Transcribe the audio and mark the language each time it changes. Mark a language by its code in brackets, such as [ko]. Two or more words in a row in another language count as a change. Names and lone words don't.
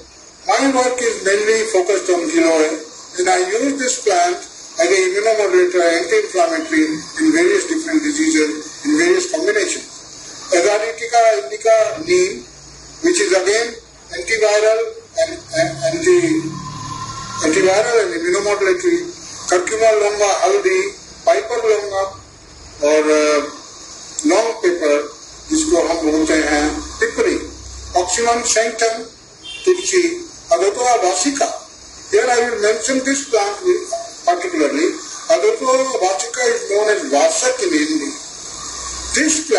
[en] My work is mainly focused on Giloy, and I use this plant as an immunomodulator, anti-inflammatory in various different diseases, in various combinations. Azadirachta indica neem, which is again antiviral and immunomodulatory. Curcuma longa haldi, piper longa, [hi] और [en] long pepper [hi] जिसको हम बोलते हैं पिपरी, ऑक्सीमम सैंक्टम तुलसी, अगोतोआ वासिका. [en] Here I will mention this plant particularly. Agotoa vasica is known as vasak in Hindi. This